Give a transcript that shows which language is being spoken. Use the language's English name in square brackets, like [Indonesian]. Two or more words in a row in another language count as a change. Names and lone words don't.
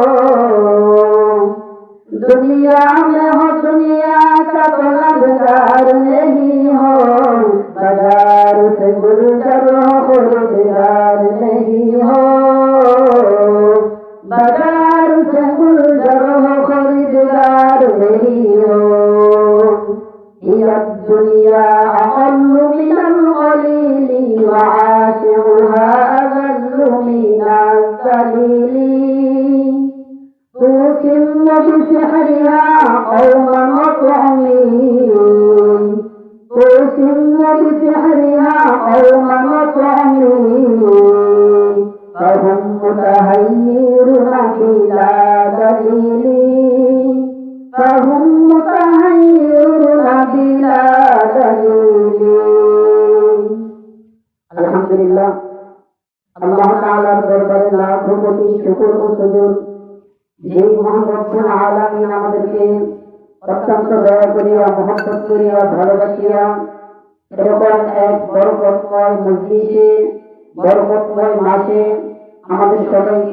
[Hindi] दुनिया में हो दुनिया का तो लंगर नहीं हो, बाजार से गुजर हो रोजगार नहीं हो, बाजार से गुजर हो खरीदार नहीं हो। [Arabic] الدنيا أقل من القليل وعاشرها أذل من الذليل تصم بسحرها قوما متعمين تصم بسحرها قوما متعمين, तुसिम्म बिसिहरिहा क़ौमन मुतअम्मीन, فهم متحيرون بلا دليل فهم متحيرون بلا دليل. [Bangla] আলহামদুলিল্লাহ, আল্লাহ তায়ালার দরবারে লাখো কোটি শুকর ও সুজুদ, যে মহান [Arabic] رب العالمين [Bangla] আমাদেরকে অত্যন্ত দয়া করিয়া মহব্বত করিয়া ভালোবাসিয়া এরকম এক বরকতময় মসজিদে বরকতময় মাসে আমাদের সবাইকে